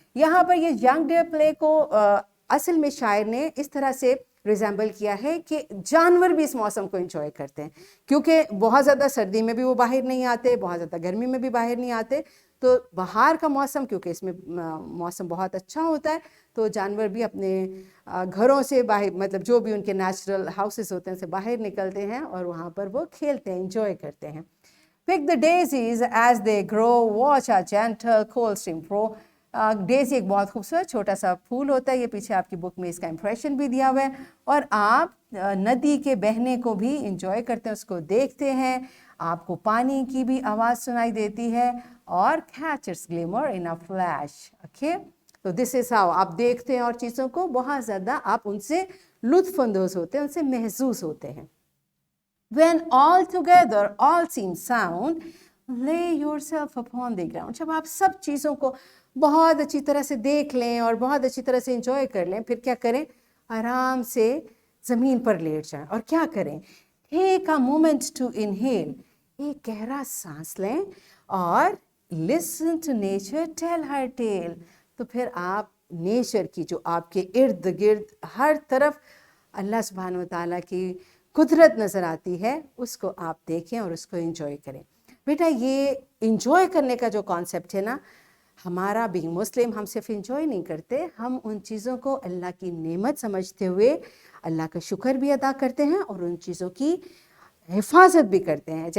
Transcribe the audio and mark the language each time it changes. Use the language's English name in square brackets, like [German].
[Urdu] یہاں پر یہ young dear پلے کو اصل میں شاعر نے اس طرح سے ریزیمبل کیا ہے کہ جانور بھی اس موسم کو انجوائے کرتے ہیں، کیونکہ بہت زیادہ سردی میں بھی وہ باہر نہیں آتے، بہت زیادہ گرمی میں بھی باہر نہیں آتے. تو بہار کا موسم کیونکہ اس میں موسم بہت اچھا ہوتا ہے تو جانور بھی اپنے گھروں سے باہر، مطلب جو بھی ان کے نیچرل ہاؤسز ہوتے ہیں سے باہر نکلتے ہیں اور وہاں پر وہ کھیلتے ہیں، انجوائے کرتے ہیں. [English] Pick the daisies as they grow, watch a gentle cold stream flow. [Urdu] Dizzy ایک بہت خوبصورت چھوٹا سا پھول ہوتا ہے، یہ پیچھے آپ کی بک میں اس کا امپریشن بھی دیا ہوا ہے. اور آپ ندی کے بہنے کو بھی انجوائے کرتے ہیں، اس کو دیکھتے ہیں، آپ کو پانی کی بھی آواز سنائی دیتی ہے. اور [English] catch its glimmer in a flash. [Urdu] Okay, تو [English] this is how [Urdu] آپ دیکھتے ہیں اور چیزوں کو بہت زیادہ آپ ان سے لطف اندوز ہوتے ہیں، ان سے محظوظ ہوتے ہیں. [English] When all together all seems sound, lay yourself upon the ground. [Urdu] جب آپ سب چیزوں کو بہت اچھی طرح سے دیکھ لیں اور بہت اچھی طرح سے انجوائے کر لیں، پھر کیا کریں؟ آرام سے زمین پر لیٹ جائیں. اور کیا کریں؟ [English] Take a moment to inhale. [Urdu] ایک گہرا سانس لیں اور [English] listen to nature tell her tale. [Urdu] تو پھر آپ نیچر کی جو آپ کے ارد گرد ہر طرف اللہ سبحانہ وتعالیٰ کی قدرت نظر آتی ہے، اس کو آپ دیکھیں اور اس کو انجوائے کریں. بیٹا یہ انجوائے کرنے کا جو کانسیپٹ ہے نا، ہمارا [English] being Muslim [Urdu] ہم صرف انجوائے نہیں کرتے، ہم ان چیزوں کو اللہ کی نعمت سمجھتے ہوئے اللہ کا شکر بھی ادا کرتے ہیں اور ان چیزوں کی حفاظت بھی کرتے ہیں.